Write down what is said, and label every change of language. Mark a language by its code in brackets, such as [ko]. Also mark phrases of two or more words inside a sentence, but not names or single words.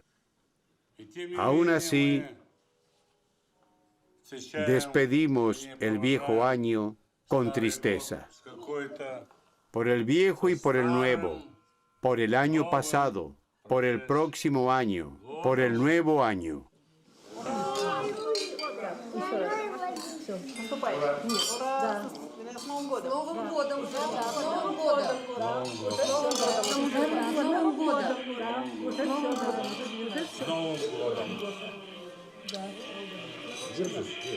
[es] Aún así, despedimos el viejo año con tristeza. Por el viejo y por el nuevo, por el año pasado, por el próximo año, por el nuevo año. [ru] С Новым годом! С Новым годом! С Новым годом! С Новым годом! Держись.